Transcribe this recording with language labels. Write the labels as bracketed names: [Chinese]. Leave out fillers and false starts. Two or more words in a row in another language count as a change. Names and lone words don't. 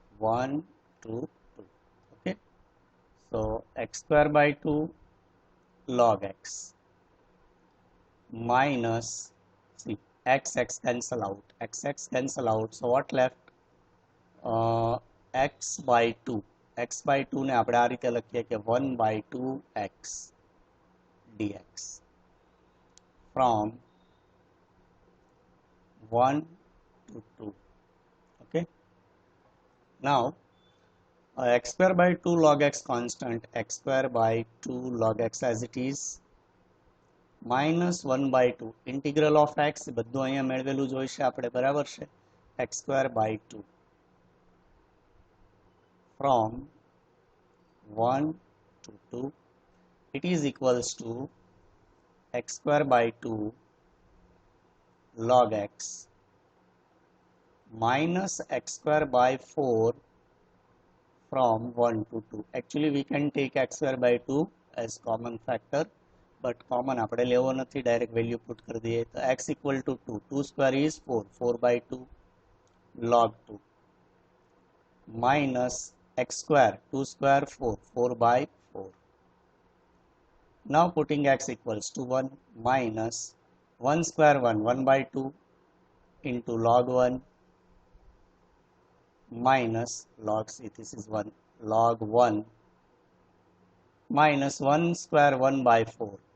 [English] Okay, so x square by 2 log x minus, see, x cancel out, cancel out, so what left? x by 2 [Gujarati] ને આપણે આ રીતે લખીએ કે [English] 1 by 2x dx from 1 to 2. Okay, now x square by 2 log x constant, x square by 2 log x as it is, minus 1 by 2 integral of x, [Gujarati] બધું અહીંયા મેળવેલું જોઈશે આપણે, બરાબર છે? [English] x square by 2 from 1 to 2, it is equals to x square by 2 log x minus x square by 4 from 1 to 2. Actually we can take x square by 2 as common factor, but common [Gujarati] આપણે લેવો નથી, [English] direct value put [Gujarati] કરી દઈએ. [English] તો x equal to 2, 2 square is 4 by 2 log 2 minus x square, 2 square 4 by 4. Now putting x equals to 1 minus 1 square 1 by 2 into log 1 minus log, see, this is 1, log 1 minus 1 square 1 by 4.